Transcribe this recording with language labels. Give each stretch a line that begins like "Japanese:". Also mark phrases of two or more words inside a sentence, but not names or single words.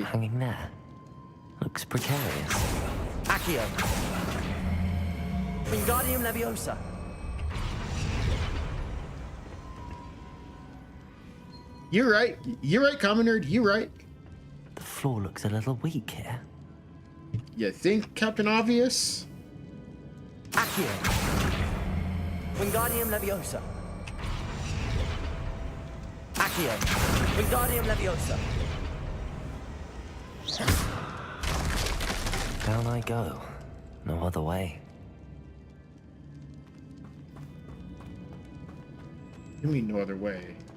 English: What's that hanging there? Looks precarious. Accio. Wingardium Leviosa. You're right, common nerd, you're right. floor looks a little weak here. You think, Captain Obvious? Accio. Wingardium Leviosa. Accio. Wingardium Leviosa. Down I go. No other way. You mean no other way?